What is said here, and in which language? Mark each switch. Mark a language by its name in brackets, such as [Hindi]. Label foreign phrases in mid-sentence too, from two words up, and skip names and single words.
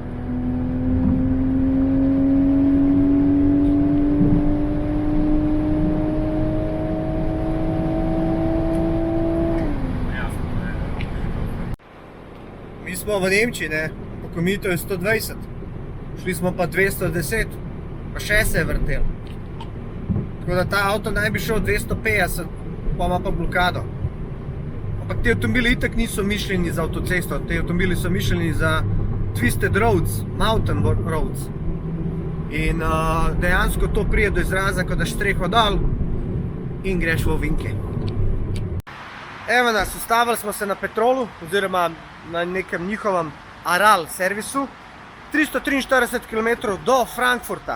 [Slovenian] Mi smo v Nemčiji, ne? Pokomito je 120. Šli smo pa 210. Pa še se je vrtel. Tako da ta avto naj bi šel 250, pa ima pa blokado. Ampak ti avtomobili itak niso mišljeni za avtocesto. Ti avtomobili so mišljeni za [English] twisted roads, mountain roads. [Slovenian] In dejansko to prije do izraza, ko daš streho dol in greš v ovinke. Evo nas, ustavili smo se na Petrolu, oziroma na nekem njihovem Aral servisu. 343 km do Frankfurta.